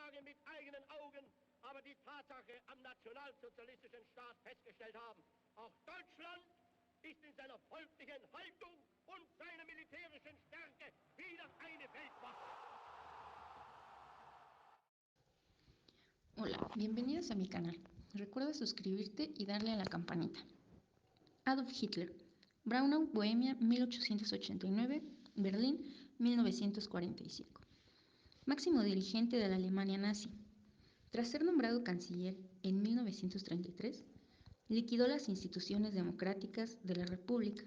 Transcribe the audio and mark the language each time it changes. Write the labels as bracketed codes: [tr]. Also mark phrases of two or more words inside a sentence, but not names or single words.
[de] mit eigenen Augen aber die Tatsache am nationalsozialistischen Staat festgestellt haben. Auch Deutschland ist in seiner volklichen Haltung und seiner militärischen Stärke wieder eine Weltmacht. [es] Hola, bienvenidos a mi canal. Recuerda suscribirte y darle a la campanita. Adolf Hitler, Braunau, Bohemia, 1889, Berlín, 1945. Máximo dirigente de la Alemania nazi. Tras ser nombrado canciller en 1933, liquidó las instituciones democráticas de la República